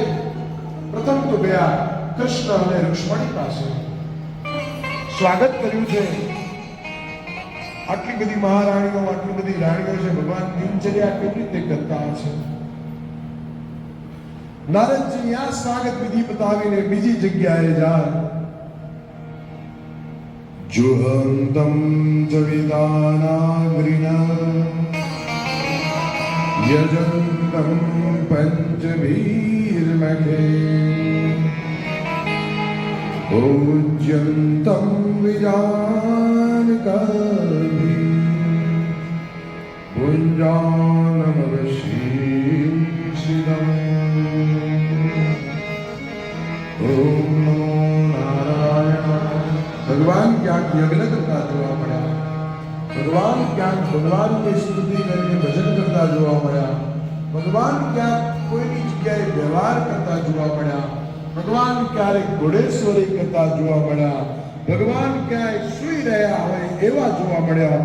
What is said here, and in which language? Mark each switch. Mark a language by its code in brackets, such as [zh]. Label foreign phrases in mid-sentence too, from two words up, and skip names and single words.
[gu] પ્રથમ તો ગયા કૃષ્ણ અને રુક્ષ્મણી પાસે સ્વાગત કર્યું છે. આટલી બધી મહારાણીઓ આટલી બધી રાણીઓ છે. ભગવાન દિનચર્યા કેવી રીતે કરતા હશે? નારદજી આ સ્વાગત વિધિ બતાવીને બીજી જગ્યાએ જાય. [sa] जुहन्तं च विदानाग्रिणा यजन्तं पञ्चवीर्मखे पूज्यन्तं विजानकाभि पुञ्जानमवशीषितम् ॐ नमो नारायणाय. [gu] भगवान ક્યાંક યજ્ઞ કરતા જોવા મળ્યા. ભગવાન ક્યાંક ભગવાનની સ્તુતિ કરીને ભજન કરતા જોવા મળ્યા. ભગવાન ક્યાંક કોઈની જગ્યાએ વ્યવહાર કરતા જોવા મળ્યા. ભગવાન ક્યારેક ઘોડેશ્વરી કરતા જોવા મળ્યા. ભગવાન ક્યાંય સૂઈ રહ્યા હોય એવા જોવા મળ્યા.